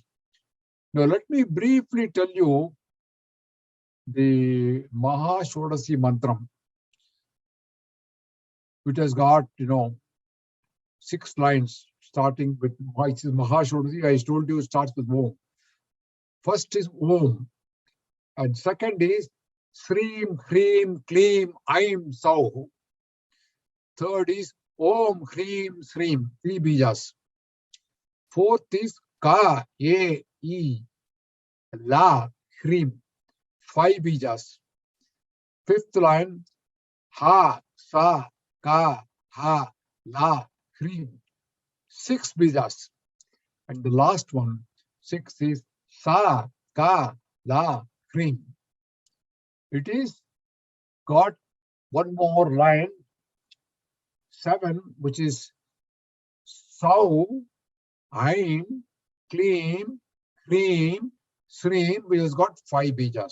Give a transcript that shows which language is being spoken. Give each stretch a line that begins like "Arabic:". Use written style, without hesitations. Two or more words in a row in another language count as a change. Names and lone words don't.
English: Now let me briefly tell you the Maha Shodasi mantram, which has got, 6 lines starting with Maha Shodasi. I told you it starts with Om. First is Om, and second is
Sanskrit: Srim, Hrim, Klim, Aim, Sau.
English: Third is
Sanskrit: Om, Hrim, Srim,
English: 3 bijas. Fourth is
Sanskrit: Ka, E, E, La, Hrim,
English: 5 bijas. Fifth line,
Sanskrit: Ha, Sa, Ka, Ha, La, Hrim,
English: 6 bijas. And the last one, 6 is
Sanskrit: Sa, Ka, La, Hrim.
English: It is got one more line, 7, which is
Sanskrit: Sau, Aim, Klim, Hrim, Srim,
English: which has got 5 bijas.